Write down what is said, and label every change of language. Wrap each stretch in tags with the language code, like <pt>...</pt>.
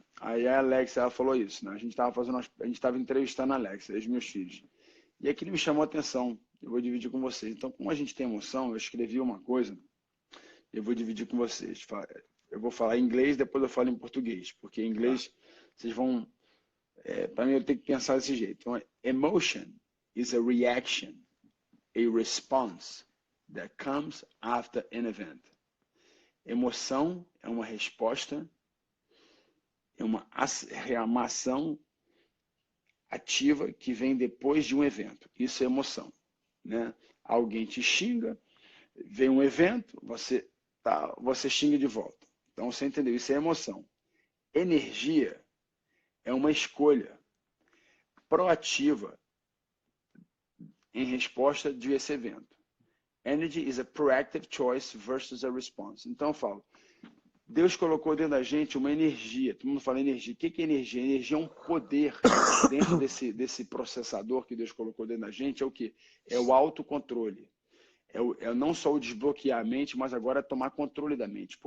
<pt>Aí a Alexa, ela falou isso, né? A gente estava entrevistando a Alexa, os meus filhos. E aquilo me chamou a atenção. Eu vou dividir com vocês. Então, como a gente tem emoção, eu escrevi uma coisa, eu vou dividir com vocês. Eu vou falar em inglês, depois eu falo em português, porque em inglês vocês vão... para mim, eu tenho que pensar desse jeito.</pt> <en>Então, emotion is a reaction, a response that comes after an event.</en> <pt>Emoção é uma resposta, é uma ação ativa que vem depois de um evento. Isso é emoção, né? Alguém te xinga, vem um evento, você xinga de volta. Então, você entendeu? Isso é emoção. Energia é uma escolha proativa em resposta de esse evento.</pt> <en>Energy is a proactive choice versus a response.</en> <pt>Então eu falo, Deus colocou dentro da gente uma energia. Todo mundo fala energia. O que é energia? Energia é um poder dentro desse processador que Deus colocou dentro da gente. É o quê? É o autocontrole. É não só o desbloquear a mente, mas agora é tomar controle da mente.</pt>